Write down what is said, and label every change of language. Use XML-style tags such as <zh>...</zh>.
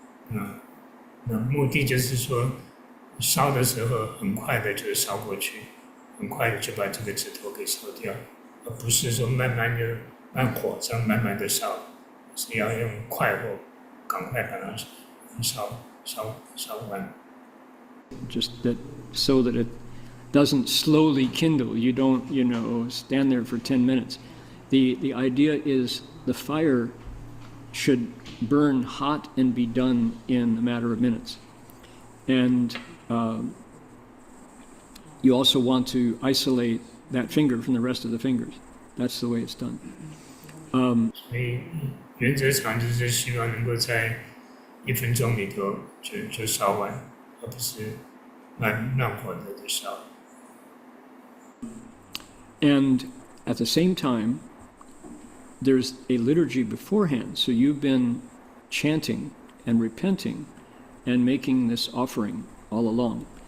<zh>那目的就是说，烧的时候很快的就烧过去，很快的就把这个指头给烧掉，而不是说慢慢的按火上慢慢的烧，是要用快火，赶快把它烧完。</zh> <en>Just that so that it doesn't slowly kindle. You don't, stand there for 10 minutes. The idea is the fire should burn hot and be done in a matter of minutes. And you also want to isolate that finger from the rest of the fingers. That's the way it's done.</en> <zh>所以原则上就是希望能够在1分钟里头就烧完，而不是慢火的烧。</zh> <en>And at the same time, there's a liturgy beforehand. So you've been chanting and repenting and making this offering all along.</en>